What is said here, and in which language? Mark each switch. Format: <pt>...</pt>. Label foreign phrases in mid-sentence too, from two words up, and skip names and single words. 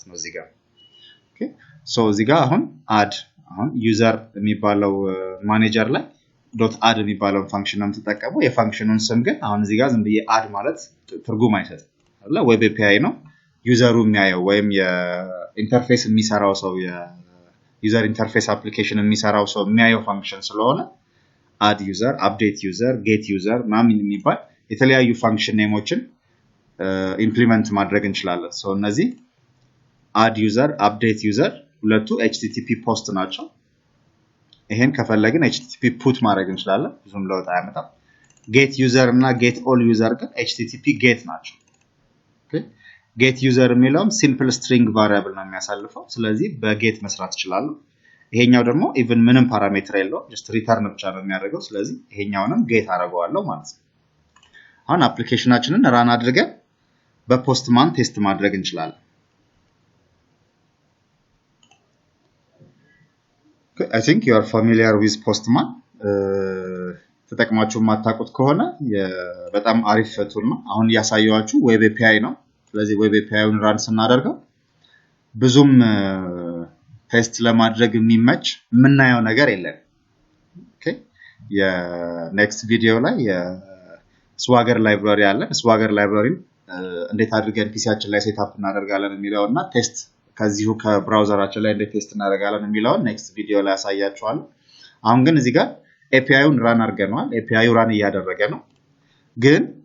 <am>ነው እዚህ ጋር ኦኬ ሶ እዚህ ጋር አሁን ዩዘር የሚባለው ማኔጀር ላይ .add የሚባለው ፋንክሽን ነው ተጠቀመው የፋንክሽኑን ስም ግን አሁን እዚህ ጋር ዝም ብዬ add ማለት ትርጉም አይሰጥም አይደል</am> <en>web API</en> <am>ነው ዩዘሩ የሚያየው ወይም የኢንተርፌስ የሚሰራው ሰው የዩዘር ኢንተርፌስ አፕሊኬሽን የሚሰራው ሰው የሚያየው ፋንክሽን ስለሆነ</am> <en>add user update user get user</en> <am>ማምን የሚባል የተለያዩ</am> <en>function names</en> <am>ኢምፕሊሜንት ማድረግ እንችላለን ሶ እነዚህ</am> <en>add user update user</en> <am>ሁለቱ</am> <en>http post</en> <am>ናቸው ይሄን ከፈለግን</am> <en>http put</en> <am>ማድረግ እንችላለን ብዙም ለውጥ አያመጣም</am> <en>get user</en> <am>እና</am> <en>get all user</en> <am>ግን</am> <en>http get</en> <am>ናቸው</am> <en>OK get user</en> <am>የሚለውም</am> <en>simple string variable</en> <am>ነው የሚያሳልፈው ስለዚህ በጌት መስራት ይችላል ይሄኛው ደግሞ ኢቭን ምንም ፓራሜትር የለው</am> <en>just return</en> <am>ብቻ ነው የሚያደርገው ስለዚህ ይሄኛውንም ጌት አደርገዋለሁ ማለት ነው አሁን አፕሊኬሽናችንን ራን አድርገን በፖስትማን ቴስት ማድረግ እንችላለን</am> <en>I think you are familiar with postman</en> <am>ተጠቅማችሁ ማታውቁት ከሆነ በጣም አሪፍ ቱል ነው አሁን ያሳየዋችሁ</am> <en>web API</en> <am>ነው ስለዚህ</am> <en>web API</en> <am>ራን ስናደርገው ብዙም ቴስት ለማድረግ የሚመች ምናየው ነገር የለም ኦኬ</am> <en>next video</en> <am>ላይ</am> <en>swagger library</en> <am>አለ</am> <en>swagger library</en> <am>እንዴት አድርገን ፒሲያችን ላይ</am> <en>set up</en> <am>እናደርጋለን የሚለውና ቴስት ከዚሁ ከብራውዘራችን ላይ እንዴት ቴስት እናደርጋለን የሚለው</am> <en>next video</en> <am>ላይ ያሳያችኋለሁ አሁን ግን እዚህ ጋር API-ውን ራን አድርገናል API-ው ራን እያደረገ ነው ግን</am>